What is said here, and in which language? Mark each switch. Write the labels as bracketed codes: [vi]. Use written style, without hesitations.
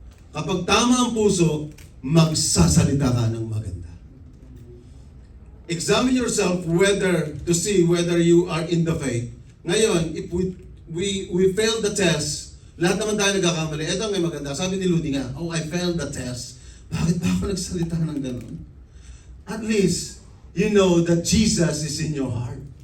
[tl] Kapag tama ang puso, magsasalita ka ng maganda. [en] Examine yourself to see whether you are in the faith. [tl] Ngayon, [en] if we failed the test, [tl] lahat naman tayo nagkakamali. Ito ang maganda. Sabi ni Ludi nga, [en] I failed the test. [tl] Bakit ba ako nagsalita ng gano'n? [en] At least, you know that Jesus is in your heart.